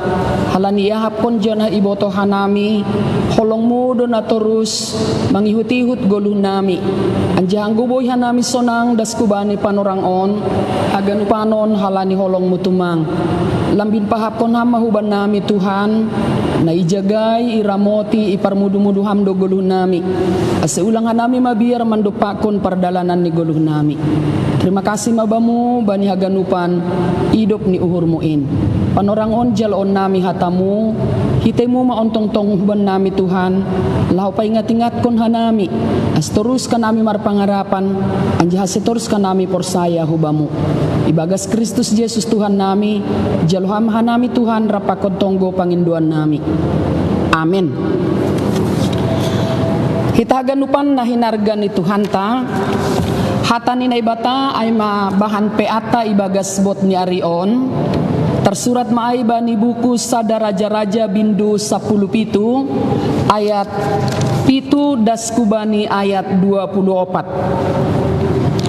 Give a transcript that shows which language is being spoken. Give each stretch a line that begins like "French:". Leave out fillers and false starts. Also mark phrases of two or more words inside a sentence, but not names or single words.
Batak Simalungun: halani ihapon dyan na iboto hanami, holong mo do na terus, mangihut-ihut goluh nami, anjahang guboy hanami sonang daskubani panorangon, agan upanon halani holong mo tumang, lambin pahapon hama huban nami Tuhan, na ijagay, iramoti, iparmudu-muduham do goluh nami, aseulang hanami mabiar mandupakon pardalanan ni goluh nami.
Indonesian: Terima kasih
Batak Simalungun: mabamu bani haganupan idop ni uhurmuin. Panorangon jalon nami hatamu, hitemu maontong-tong huban nami Tuhan, lahu pa ingat-ingat kon hanami, as terus kan nami marpangarapan, anja terus kan nami porsaya hubamu. Ibagas Kristus Yesus Tuhan nami, jaloham hanami Tuhan rapakon tonggo panginduan nami. Amin. Hitaganupan na hinargan ni Tuhan ta, hata ni naibata ay mabahan peata ibagas bot ni Arion, tersurat maaiba ni buku Sada Raja-Raja bindu 17 ayat 7 daskubani ayat 24.